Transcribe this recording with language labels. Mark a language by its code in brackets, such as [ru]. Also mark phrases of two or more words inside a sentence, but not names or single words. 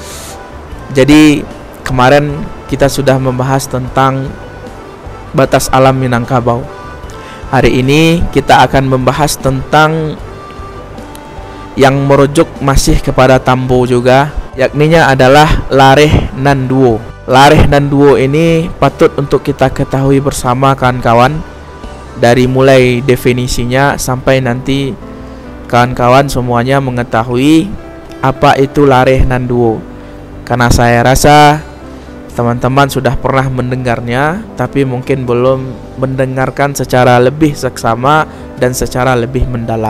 [id] Jadi kemarin kita sudah membahas tentang batas alam Minangkabau. Hari ini kita akan membahas tentang yang merujuk masih kepada Tambo juga, yakninya adalah [min] lareh nan duo. Lareh nan duo [id] ini patut untuk kita ketahui bersama kawan-kawan, dari mulai definisinya sampai nanti kawan-kawan semuanya mengetahui apa itu [min] lareh nan duo. [id] Karena saya rasa teman-teman sudah pernah mendengarnya, tapi mungkin belum mendengarkan secara lebih seksama dan secara lebih mendalam.